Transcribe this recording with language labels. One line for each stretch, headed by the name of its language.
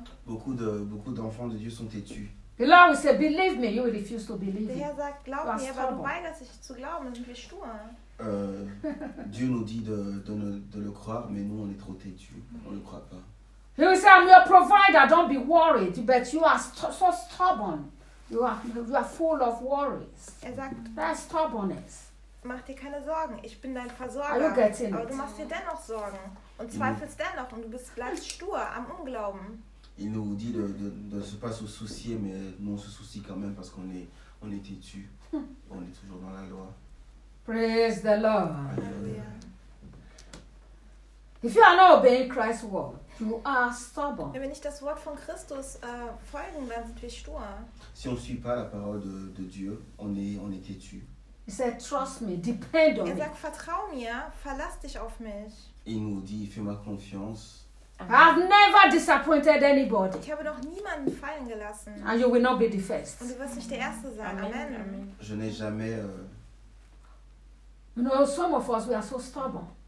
French: Beaucoup d'enfants de Dieu sont têtus.
English: The Lord will say, believe me, you will refuse to believe.
German: Der Herr sagt, glaub mir, aber du weigerst dich zu glauben, dann sind wir stur.
French: Dieu nous dit de le croire, mais nous, on est trop têtus. Mm-hmm. On le croit pas.
English: He will say, I'm your provider, don't be worried, but you are so stubborn. You are full of worries.
German: Er sagt,
English: that's stubbornness.
German: Mach dir keine Sorgen, ich bin dein Versorger. Aber du machst dir dennoch Sorgen und zweifelst dennoch und du bleibst stur am Unglauben.
French: Il nous dit de se pas se soucier, mais nous on se soucie quand même parce qu'on est têtu. On est toujours dans la loi.
English: Praise the Lord.
French: Alleluia.
English: If you are not obeying Christ's word, you are stubborn.
German: Wenn wir nicht das Wort von Christus folgen, dann sind wir stur.
French: Si on suit pas la parole de Dieu, on est têtu.
English: He said, trust me, depend on me.
German: Er sagt, vertrau mir, verlass dich auf mich.
French: Il nous dit, fais-moi confiance.
English: I've never disappointed anybody.
German: Ich habe noch niemanden fallen gelassen.
English: And you will not be the first.
German: Und du wirst nicht der Erste sein.
English: Amen. Amen. Amen.
French: Je n'ai jamais.
English: You know, some of us, we are so stubborn.